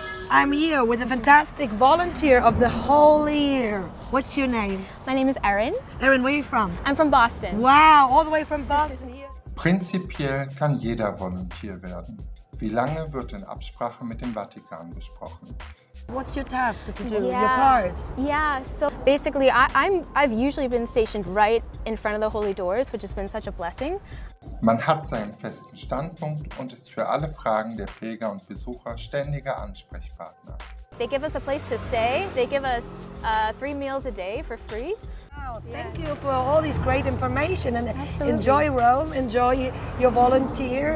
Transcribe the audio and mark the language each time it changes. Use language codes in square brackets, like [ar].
[en] I'm here with a fantastic volunteer of the whole year. What's your name? My name is Erin. Erin, where are you from? I'm from Boston. Wow, all the way from Boston here. [de] Prinzipiell kann jeder Volontär werden. Wie lange wird in Absprache mit dem Vatikan besprochen? [en] What's your task to do? Your part? Yeah, so basically I've usually been stationed right in front of the holy doors, which has been such a blessing. [de] Man hat seinen festen Standpunkt und ist für alle Fragen der Pilger und Besucher ständiger Ansprechpartner. [en] They give us a place to stay. They give us 3 meals a day for free. Wow, thank you for all this great information and Absolutely. enjoy Rome, enjoy your volunteer.